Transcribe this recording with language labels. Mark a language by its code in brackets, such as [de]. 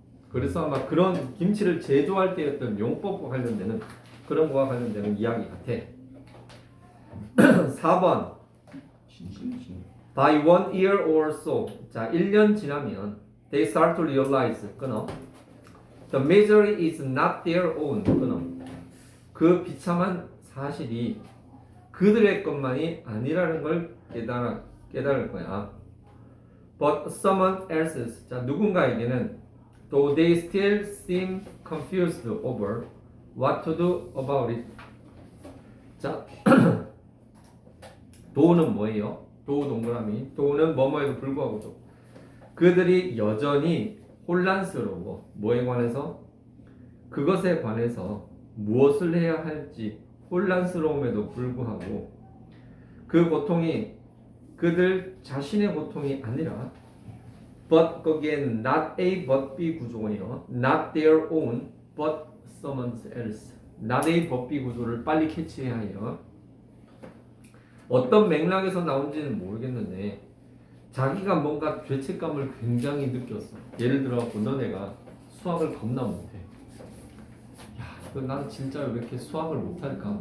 [ko] 그래서 아마 그런 김치를 제조할 때 어떤 용법과 관련되는 그런 거와 관련되는 이야기 같아. 4번 진심이시네. [en] By 1 year or so. [ko] 자, 1년 지나면 [en] they start to realize. [ko] 끊어. [en] The misery is not their own. [ko] 끊어. 그 비참한 사실이 그들의 것만이 아니라는 걸 깨달을 거야. [en] But someone else's. [ko] 자, 누군가에게는 [en] though they still seem confused over what to do about it. [ko] 자, 도는 뭐예요? 도 동그라미. 도는 뭐뭐에도 불구하고죠. 그들이 여전히 혼란스러워. 뭐에 관해서? 그것에 관해서 무엇을 해야 할지 혼란스러움에도 불구하고 그 고통이 그들 자신의 고통이 아니라 but 거기에 not A but B 구조예요. [en] Not their own but someone else. [ko] not A but B 구조를 빨리 캐치해야 해요. 어떤 맥락에서 나온지는 모르겠는데 자기가 뭔가 죄책감을 굉장히 느꼈어. 예를 들어 너네가 수학을 겁나 못해. 야, 난 진짜 왜 이렇게 수학을 못할까?